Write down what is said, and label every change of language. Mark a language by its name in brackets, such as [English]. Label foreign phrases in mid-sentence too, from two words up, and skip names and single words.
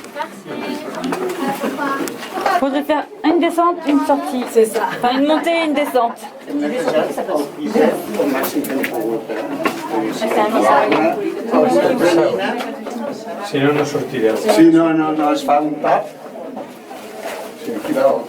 [French] Faudrait faire une descente, une sortie. C'est ça. Enfin, une montée et une descente. Sinon, [Catalan] no sortireu. Si no es fa un tap, sí, cuidado.